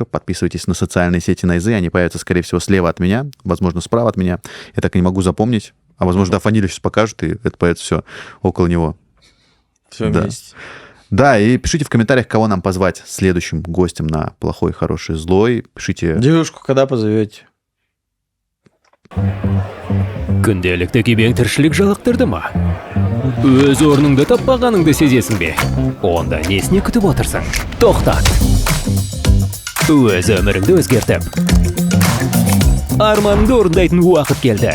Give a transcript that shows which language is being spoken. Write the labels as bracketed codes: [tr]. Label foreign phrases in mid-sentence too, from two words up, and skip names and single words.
[ru] Подписывайтесь на социальные сети Найзы. Они появятся, скорее всего, слева от меня. Возможно, справа от меня. Я так и не могу запомнить. А возможно, да, фамилию сейчас покажут, и это появится все около него. Все Да. вместе. Да, и пишите в комментариях, кого нам позвать следующим гостем на «Плохой, хороший, злой». Пишите... Девушку когда позовете? [kk] Күнделікті кебең тіршілік жалықтырды ма? Өз орныңды таппағаныңды сезесің бе? Онда несіне күтіп отырсың? Тоқтат! Өз өміріңді өзгертіп, арманыңды орындайтын уақыт келді.